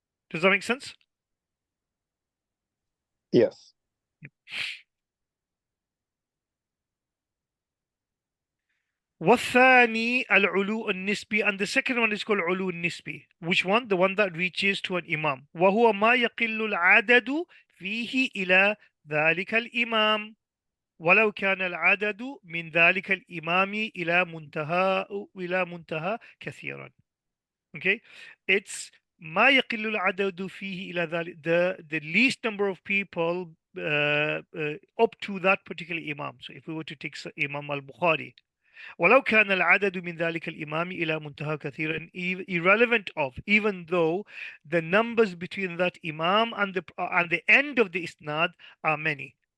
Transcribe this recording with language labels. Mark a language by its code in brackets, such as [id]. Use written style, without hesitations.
[en] Does that make sense? Yes. [ar] والثاني العلو النسبي, [en] and the second one is called علو النسبي. Which one? The one that reaches to an imam. [ar] وهو ما يقل العدد فيه إلى ذلك الإمام ولو كان العدد من ذلك الإمام إلى منتهى كثيرا. [en] Okay, it's [ar] ما يقل العدد فيه إلى ذلك, [en] the least number of people up to that particular imam. So if we were to take Imam al-Bukhari, [ar] ولو كان العدد من ذلك الإمام إلى منتهى كثيرا, [en] irrelevant of, even though the numbers between that imam and the end of the isnad are many.